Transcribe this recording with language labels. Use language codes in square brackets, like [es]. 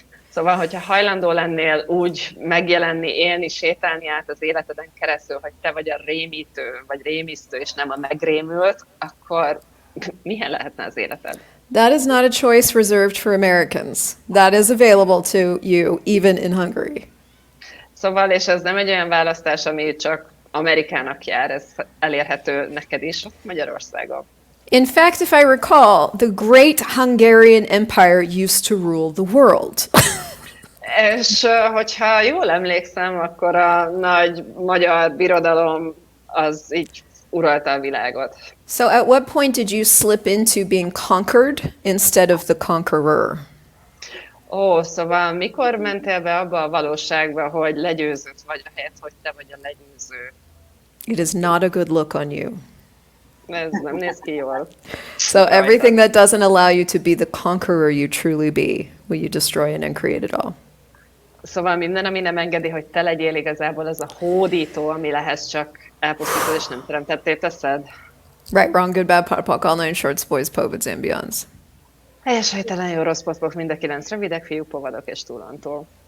[hu] Szóval, hogyha hajlandó lennél úgy megjelenni, élni, sétálni át az életeden keresztül, hogy te vagy a rémítő, vagy rémisztő, és nem a megrémült, akkor milyen lehetne az életed? [en] That is not a choice reserved for Americans. That is available to you even in Hungary. [hu] Szóval, és ez nem egy olyan választás, ami csak Amerikának jár, ez elérhető neked is Magyarországon. [en] In fact, if I recall, the great Hungarian Empire used to rule the world. [hu] És hogyha jól emlékszem, akkor a nagy magyar birodalom az így uralta a világot. [en] So at what point did you slip into being conquered instead of the conqueror? [hu] Szóval mikor mentél be abba a valóságba, hogy legyőzött vagy, ahelyett, hogy te vagy a legyőző? [en] It is not a good look on you. [hu] Ez nem néz ki jól. [en] So everything that doesn't allow you to be the conqueror you truly be, will you destroy and then create it all? [hu] Szóval minden, ami nem engedi, hogy te legyél igazából az a hódító, ami lehetsz, csak elpusztítod és nem teremtetté teszed. [en] Right, wrong, good, bad, pot, all nine shorts, boys, poets, and beyonds. [hu] Helyes, helytelen, jó, rossz, poszpok, mind a 9 rövidek, fiúk, povadok és túlantól.